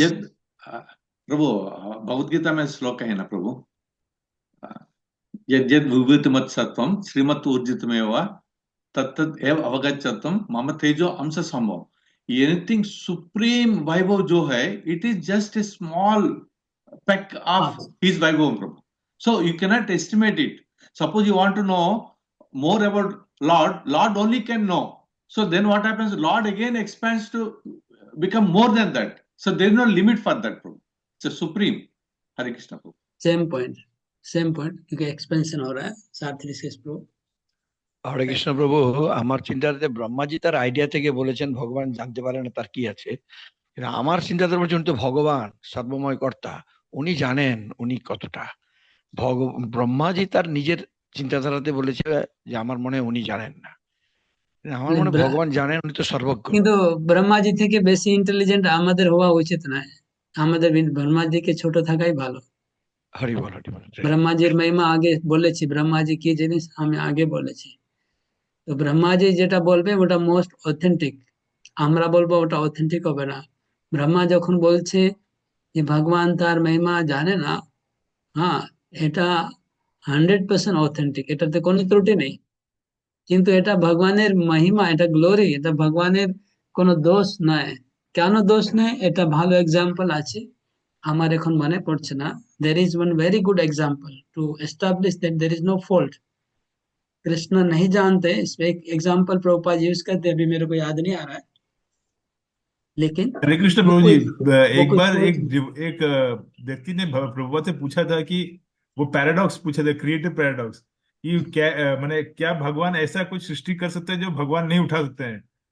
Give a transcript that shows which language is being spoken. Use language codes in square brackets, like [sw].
[hi] यद प्रभु, भगवद गीता में श्लोक है ना प्रभु, [sa] यद यद विभूति मत सत्वम श्रीमत ऊर्जितमेव तत्तद एव अवगच्छतम मम तेजो अंश संभव। [en] anything supreme वैभव [hi] जो है, [en] it is just a small peck of [hi] हाँ, [en] his Vaibhavam Prabhu. So you cannot estimate it. Suppose you want to know more about Lord, Lord only can know. So then what happens? Lord again expands to become more than that. So there is no limit for that Prabhu. It's a supreme. Hare Krishna Prabhu. [hi] Same point, same point, क्योंकि expansion हो रहा है। सात्विक से प्रभु। [bn] হরে কৃষ্ণ প্রভু, আমার চিন্তাতে ব্রহ্মাজি তার আইডিয়া থেকে বলেছেন ভগবান জানতে পারে না তার কি আছে, কিন্তু আমার চিন্তাতে বলছে উনি তো ভগবান সর্বময় কর্তা, উনি জানেন উনি কতটা। ব্রহ্মাজি তার নিজের চিন্তাধারাতে বলেছে যে আমার মনে হয় উনি জানেন না। আমার মনে হয় ভগবান জানেন, উনি তো সর্বজ্ঞ। কিন্তু ব্রহ্মা জি থেকে বেশি ইন্টেলিজেন্ট আমাদের হওয়া উচিত নয়। আমাদের ব্রহ্মা জিকে ছোট থাকাই ভালো। হরি বল হরি বল। ব্রহ্মাজির মহিমা আগে বলেছি, ব্রহ্মাজি কি জিনিস আমি আগে বলেছি। তো ব্রহ্মাজি যেটা বলবে ওটা মোস্ট অথেন্টিক, আমরা বলবো ওটা অথেন্টিক হবে না। ব্রহ্মা যখন বলছে যে ভগবান তার মহিমা জানে না, হ্যাঁ, এটা 100% অথেন্টিক, এটাতে কোনো ত্রুটি নেই। কিন্তু এটা ভগবানের মহিমা, এটা গ্লোরি, এটা ভগবানের কোনো দোষ নয়। কেন দোষ নেই, এটা ভালো এক্সাম্পল আছে, আমার এখন মনে পড়ছে না। [en] There is one very good example to establish that there is no fault. [hi] Krishna नहीं जानते, इसमें एक एग्जाम्पल प्रभुपाद यूज करते हैं, अभी मेरे को याद नहीं आ रहा है, लेकिन हरे कृष्ण वो प्रभु जी, कोई, वो एक कोई बार [en] Fault. [hi] एक व्यक्ति ने प्रभुपाद से पूछा था कि वो पैराडॉक्स पूछा था, क्रिएटिव पैराडॉक्स, कि क्या माने क्या भगवान ऐसा कुछ सृष्टि कर सकते हैं जो भगवान नहीं उठा सकते हैं।